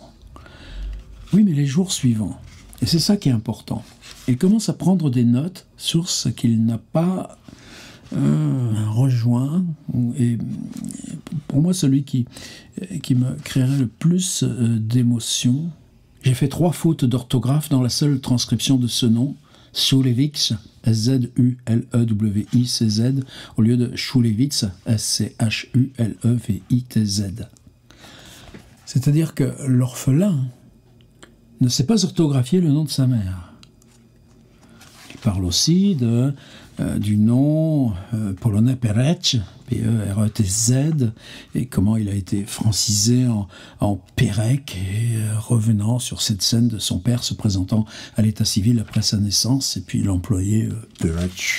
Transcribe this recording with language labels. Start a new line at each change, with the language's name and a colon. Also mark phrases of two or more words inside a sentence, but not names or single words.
French: Oui, mais les jours suivants, et c'est ça qui est important, il commence à prendre des notes sur ce qu'il n'a pas rejoint, et pour moi celui qui me créerait le plus d'émotion. J'ai fait 3 fautes d'orthographe dans la seule transcription de ce nom, Schulevix, S-Z-U-L-E-W-I-C-Z, au lieu de Schulevitz, S-C-H-U-L-E-V-I-T-Z. C'est-à-dire que l'orphelin ne sait pas orthographier le nom de sa mère. Il parle aussi du nom polonais Perec, P-E-R-E-T-Z, et comment il a été francisé en Pérec, et revenant sur cette scène de son père se présentant à l'état civil après sa naissance, et puis l'employé Perec.